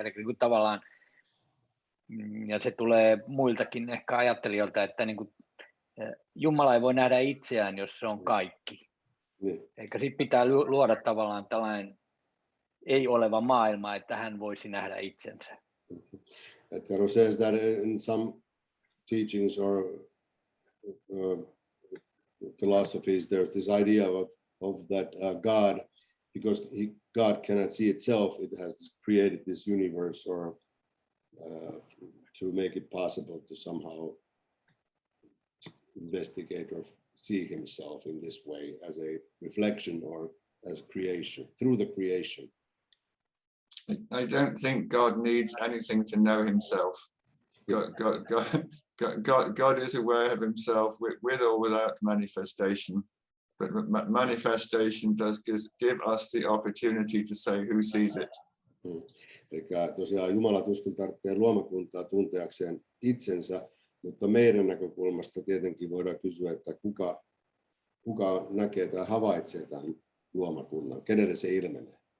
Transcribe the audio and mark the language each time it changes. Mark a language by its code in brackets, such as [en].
[fi] Eli niin kuin tavallaan, ja se tulee muiltakin ehkä ajattelijoilta, että niin kuin, Jumala ei voi nähdä itseään, jos se on kaikki. Eikä sitten pitää luoda tavallaan tällainen ei-oleva maailma, että hän voisi nähdä itsensä. [en] Tero says that in some teachings or philosophies, there's this idea of that God, because God cannot see itself, it has created this universe, or to make it possible to somehow investigate or see himself in this way as a reflection or as creation, through the creation. I don't think God needs anything to know himself. God is aware of himself with or without manifestation, but manifestation does give us the opportunity to say who sees it. [fi] Eli tosiaan Jumala tuskin tarvitsee luomakuntaa tunteakseen itsensä, mutta meidän näkökulmasta tietenkin voidaan kysyä, että kuka näkee tai havaitsee tämän luomakunnan, kenelle se ilmenee.